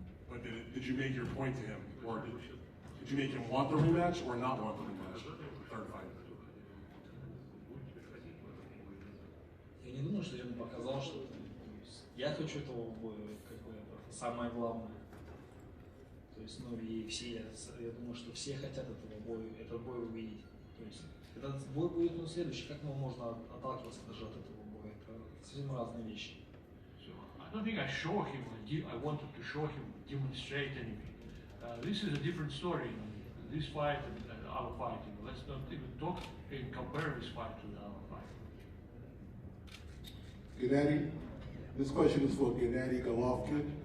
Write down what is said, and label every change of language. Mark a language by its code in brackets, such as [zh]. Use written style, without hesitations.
[en] But did you make your point to him, or did you make him want the rematch or not want the rematch? Third fight. [ru] Я не думаю, что я ему показал, что я хочу этого боя, это самое главное. То есть, и все, я думаю, что все хотят этот бой увидеть. То есть, этот бой будет следующий, как можно отталкиваться даже от этого боя? Это совсем разные вещи. [en] I don't think I show him, I wanted to show him, demonstrate anything. This is a different story. This fight and our fight. Let's not even talk and compare this fight to our fight. Gennady, this question is for Gennady Golovkin.